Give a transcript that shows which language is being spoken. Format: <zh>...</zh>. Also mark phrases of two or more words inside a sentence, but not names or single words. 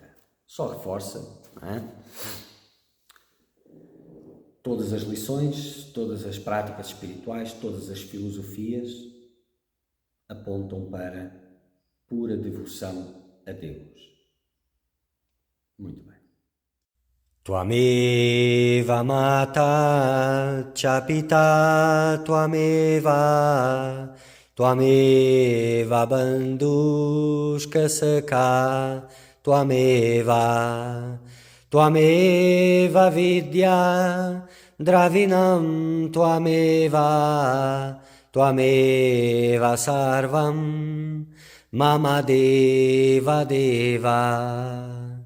<pt>Só reforça, não é? Todas as lições, todas as práticas espirituais, todas as filosofias apontam para pura devoção a Deus. Muito bem.</pt> <sa>त्वमेव माता च पिता त्वमेव बन्धुश्च सखा त्वमेव विद्या द्रविणं त्वमेव सर्वं मम देव देव.</sa>